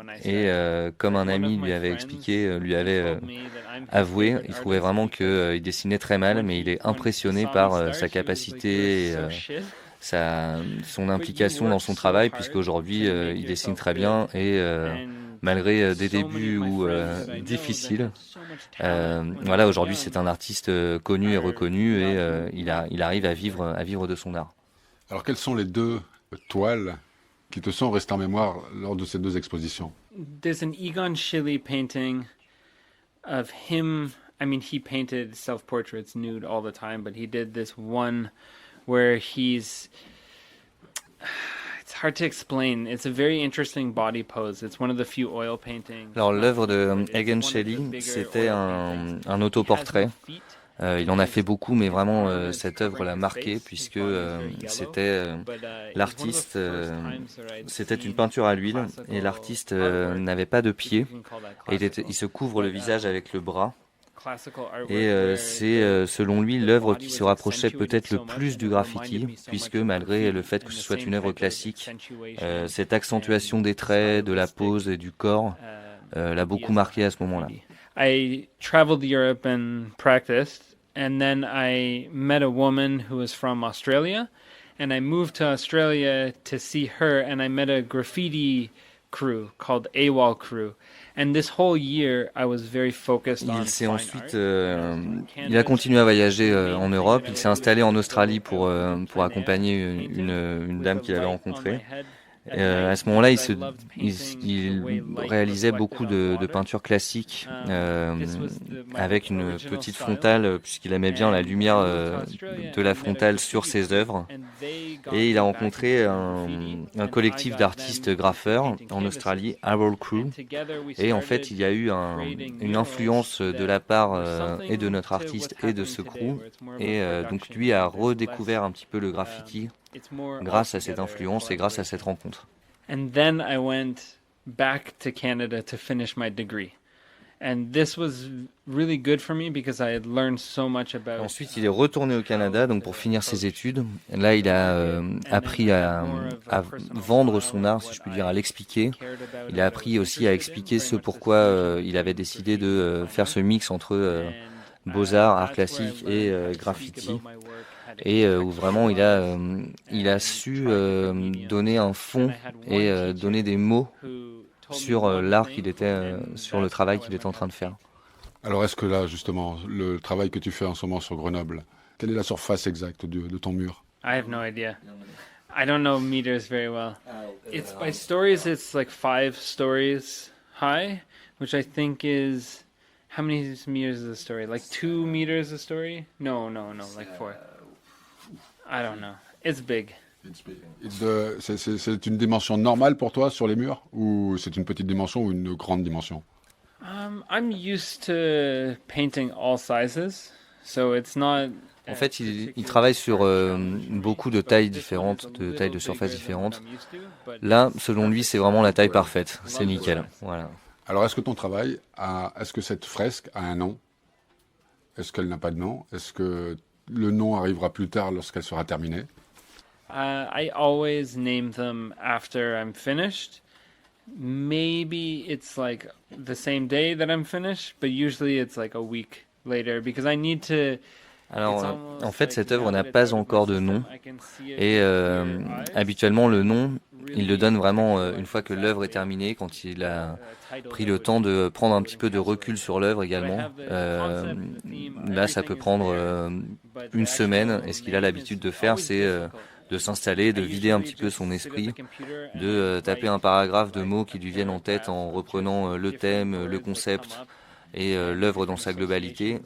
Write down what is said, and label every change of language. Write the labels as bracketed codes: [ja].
[fr] Et comme un ami lui avait expliqué, lui avait avoué, il trouvait vraiment qu'il dessinait très mal, mais il est impressionné par sa capacité et son implication dans son travail, puisqu'aujourd'hui il dessine très bien et malgré des débuts difficiles, voilà, aujourd'hui c'est un artiste connu et reconnu et il arrive à vivre de son art. Alors quelles sont les 2 toiles qui te sont restées en mémoire lors de ces 2 expositions? [en] There's an Egon Schiele painting of him. I mean, he painted self-portraits nude all the time, but he did this one where it's hard to explain. It's a very interesting body pose. It's one of the few oil paintings. [fr] Alors l'œuvre de Egon Schiele, c'était un autoportrait. Il en a fait beaucoup, mais vraiment cette œuvre l'a marqué puisque c'était l'artiste, c'était une peinture à l'huile et l'artiste n'avait pas de pied et il se couvre le visage avec le bras. Et c'est selon lui l'œuvre qui se rapprochait peut-être le plus du graffiti, puisque malgré le fait que ce soit une œuvre classique, cette accentuation des traits, de la pose et du corps l'a beaucoup marqué à ce moment-là. [en] I traveled Europe and practiced, and then I met a woman who was from Australia, and I moved to Australia to see her, and I met a graffiti crew called AWOL Crew. And this whole year, I was very focused on fine art. [fr] Il a continué à voyager en Europe. Il s'est installé en Australie pour accompagner une dame qu'il avait rencontrée. À ce moment-là, il réalisait beaucoup de peintures classiques avec une petite frontale, puisqu'il aimait bien la lumière de la frontale sur ses œuvres. Et il a rencontré un collectif d'artistes graffeurs en Australie, AWOL Crew. Et en fait, il y a eu une influence de la part et de notre artiste et de ce crew. Et donc lui a redécouvert un petit peu le graffiti grâce à cette influence et grâce à cette rencontre. [en] And then I went back to Canada to finish my degree. And this was really good for me because I had learned so much about. [fr] Ensuite, il est retourné au Canada donc pour finir ses études. Là, il a appris à vendre son art, si je puis dire, à l'expliquer. Il a appris aussi à expliquer ce pourquoi il avait décidé de faire ce mix entre beaux-arts, art classique et graffiti. Et où vraiment il a su donner un fond et donner des mots sur l'art sur le travail qu'il était en train de faire. Alors est-ce que là justement le travail que tu fais en ce moment sur Grenoble, Quelle est la surface exacte de ton mur? [en] I have no idea. I don't know meters very well. It's by stories. It's like 5 stories high, which I think is how many meters is a story? Like 2 meters a story? No, like 4. I don't know. It's big. [fr] C'est une dimension normale pour toi sur les murs ou c'est une petite dimension ou une grande dimension? [en] I'm used to painting all sizes, so it's not. [fr] En fait, il travaille sur beaucoup de tailles différentes, de tailles de surface différentes. Là, selon lui, c'est vraiment la taille parfaite. C'est nickel. Voilà. Alors, est-ce que ton travail est-ce que cette fresque a un nom? Est-ce qu'elle n'a pas de nom? Est-ce que le nom arrivera plus tard lorsqu'elle sera terminée? [en] I always name them after I'm finished. Maybe it's like the same day that I'm finished, but usually it's like a week later because I need to. [fr] Alors, en fait, cette œuvre n'a pas encore de nom et habituellement le nom, il le donne vraiment une fois que l'œuvre est terminée, quand il a pris le temps de prendre un petit peu de recul sur l'œuvre également. Là, ça peut prendre une semaine et ce qu'il a l'habitude de faire, c'est de s'installer, de vider un petit peu son esprit, de taper un paragraphe de mots qui lui viennent en tête en reprenant le thème, le concept et l'œuvre dans sa globalité.